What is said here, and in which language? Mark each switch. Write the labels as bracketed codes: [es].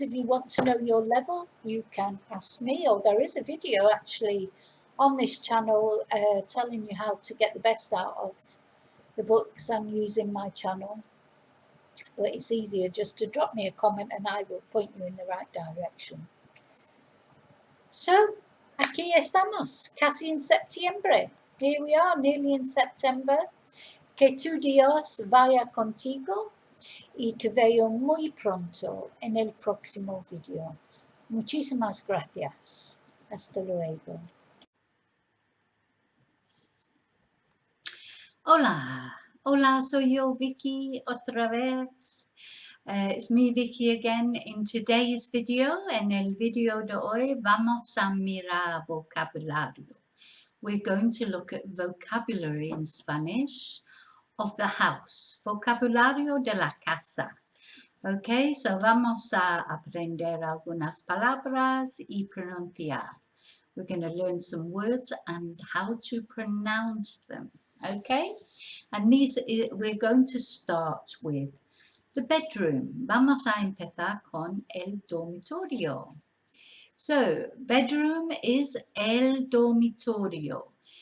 [en] If you want to know your level, you can ask me, or there is a video actually on this channel telling you how to get the best out of the books and using my channel. But it's easier just to drop me a comment and I will point you in the right direction. [es] So, aquí estamos, casi en septiembre. [en] Here we are, nearly in September. [es] Que tu Dios vaya contigo y te veo muy pronto en el próximo video. Muchísimas gracias. Hasta luego. Hola, hola, soy yo, Vicky, otra vez. [en] It's me, Vicky, again in today's video. [es] En el video de hoy vamos a mirar vocabulario. [en] We're going to look at vocabulary in Spanish of the house, [es] vocabulario de la casa. Okay, so vamos a aprender algunas palabras y pronunciar. [en] We're going to learn some words and how to pronounce them. Okay, and these we're going to start with the bedroom. [es] Vamos a empezar con el dormitorio. [en] So, bedroom is el dormitorio.